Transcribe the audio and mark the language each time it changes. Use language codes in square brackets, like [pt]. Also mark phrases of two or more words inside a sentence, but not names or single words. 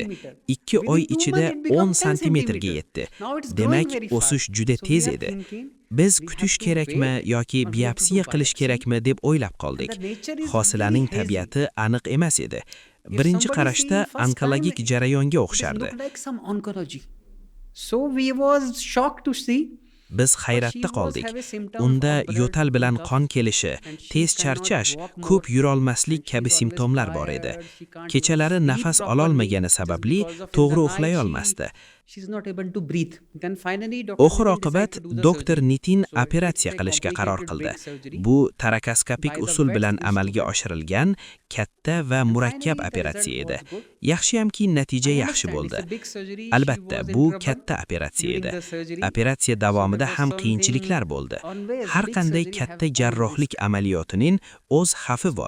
[uz] 2 oy ichida 10 santimetrga yetdi. Demak, o'sish juda tez edi. Biz kutish kerakmi yoki biopsiya qilish kerakmi deb o'ylab qoldik. Hosilaning tabiati aniq emas edi. Birinchi qarashda onkologik jarayonga o'xshardi. [en] So we was shocked to see [uz] Biz hayratda qoldik. Unda yo'tal bilan qon kelishi, tez charchash, ko'p yurolmaslik kabi simptomlar bor edi. Kechalari nafas ololmagani sababli to'g'ri uxlay olmasdi. [en] she's not able to breathe. Then finally [uz] Oxir oqibat doktor Nitin operatsiya qilishga qaror qildi. Bu tarakoskopik usul bilan amalga oshirilgan katta va murakkab operatsiya edi. Yaxshiyamki natija yaxshi bo'ldi. Albatta, bu katta operatsiya edi. Operatsiya davomida ham qiyinchiliklar bo'ldi. Har qanday katta jarrohlik amaliyotining o'z xavfi bor.